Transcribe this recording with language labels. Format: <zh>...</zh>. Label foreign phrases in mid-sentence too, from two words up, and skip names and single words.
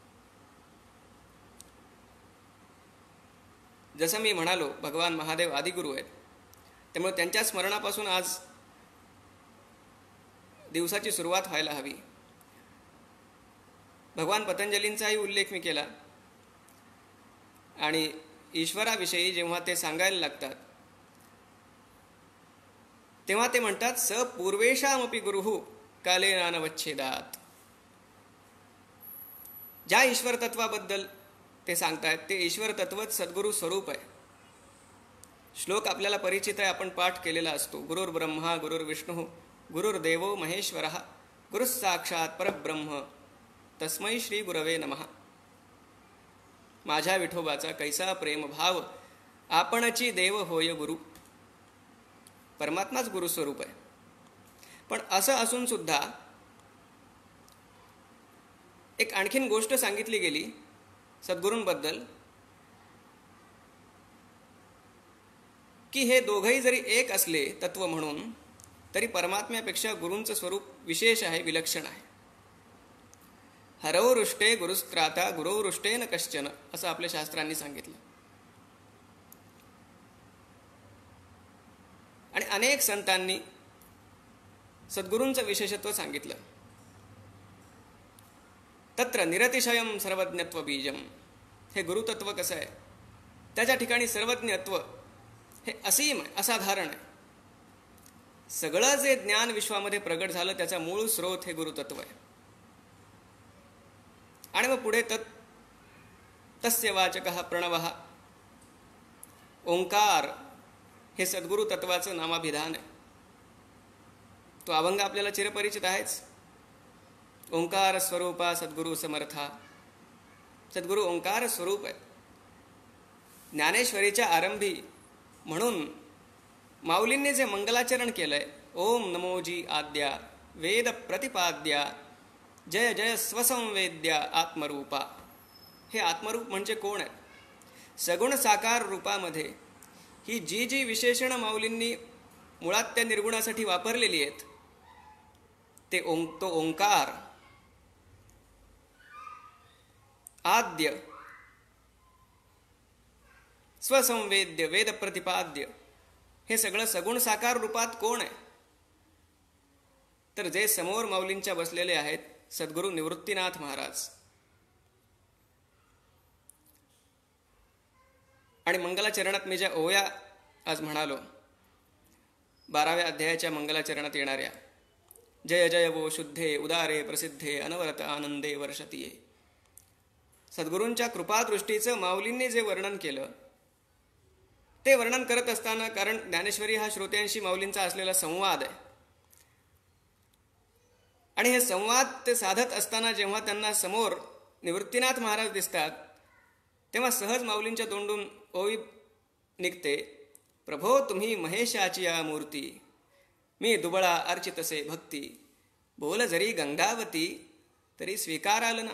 <mr>जसं मी म्हणालो, भगवान महादेव आदिगुरू आहेत, त्यामुळे त्यांच्या स्मरणापासून आज दिवसाची सुरुवात व्हायला हवी. भगवान पतंजलींचाही उल्लेख मी केला. आणि ईश्वराविषयी जेव्हा ते सांगायला लागतात तेव्हा ते म्हणतात</mr> <sa>स पूर्वेशामपि गुरुः कालेनानवच्छेदात.</sa> <mr>ज्या ईश्वर तत्वाबद्दल ते सांगतायत ते ईश्वर तत्वच सद्गुरु स्वरूप आहे. श्लोक आपल्याला परिचित आहे, आपण पाठ केलेला असतो.</mr> <sa>गुरुर्ब्रह्मा गुरुर्विष्णू गुरुर्देवो महेश्वरः गुरुः साक्षात परब्रह्म तस्मै श्री गुरवे नमः.</sa> <mr>माझ्या विठोबाचा कैसा प्रेम भाव आपणची देव होय गुरु. परमात्माच गुरुस्वरूप आहे. पण असं असून सुद्धा एक आणखीन गोष्ट सांगितली गेली सद्गुरूंबद्दल की हे दोघंही जरी एक असले तत्व म्हणून तरी परमात्म्यापेक्षा गुरूंचं स्वरूप विशेष आहे, विलक्षण आहे.</mr> <sa>हरवरुष्टे गुरुस्त्राता गुरुवृष्टेन कश्चन</sa> <mr>असं आपल्या शास्त्रांनी सांगितलं. आणि अनेक संतांनी सद्गुरूंचं विशेषत्व सांगितलं.</mr> <sa>तत्र निरतिशयम सर्वज्ञत्व बीजम.</sa> <mr>हे गुरुतत्व कसं आहे, त्याच्या ठिकाणी सर्वज्ञत्व हे असीम आहे, असाधारण आहे. सगळं जे ज्ञान विश्वामध्ये प्रगट झालं त्याचा मूळ स्रोत हे गुरुतत्व आहे. आणि मग पुढे</mr> <sa>तस्य वाचकः प्रणवः,</sa> <mr>ओंकार हे सद्गुरु तत्वाचं नामाभिधान आहे. तो अभंग आपल्याला चिरपरिचित आहेच. ओंकार स्वरूपा सद्गुरु समर्था. सद्गुरु ओंकार स्वरूप आहे. ज्ञानेश्वरीच्या आरंभी म्हणून माऊलींनी जे मंगलाचरण केलंय, ओम नमोजी आद्या वेद प्रतिपाद्या जय जय स्वसंवेद्या आत्मरूपा. हे आत्मरूप म्हणजे कोण आहे? सगुण साकार रूपामध्ये ही जी जी विशेषणं माऊलींनी मुळात त्या निर्गुणासाठी वापरलेली आहेत तो ओंकार, आद्य, स्वसंवेद्य, वेद प्रतिपाद्य, हे सगळं सगुण साकार रूपात कोण आहे? तर जे समोर माऊलींच्या बसलेले आहेत सद्गुरू निवृत्तीनाथ महाराज. आणि मंगलाचरणात मी ज्या ओव्या आज म्हणालो 12व्या अध्यायाच्या मंगलाचरणात येणाऱ्या, जय जय वो शुद्धे उदारे प्रसिद्धे अनवरत आनंदे वर्षतीये. सद्गुरूंच्या कृपादृष्टीचं माऊलींनी जे वर्णन केलं ते वर्णन करत असताना, कारण ज्ञानेश्वरी हा श्रोत्यांशी माऊलींचा असलेला संवाद आहे, आणि हे संवाद ते साधत असताना जेव्हा त्यांना समोर निवृत्तीनाथ महाराज दिसतात तेव्हा सहज माऊलींच्या तोंडून ओवी निघते, प्रभो तुम्ही महेशाची या मूर्ती, मी दुबळा अर्चितसे भक्ती, बोल जरी गंगावती तरी स्वीकाराल ना.</mr>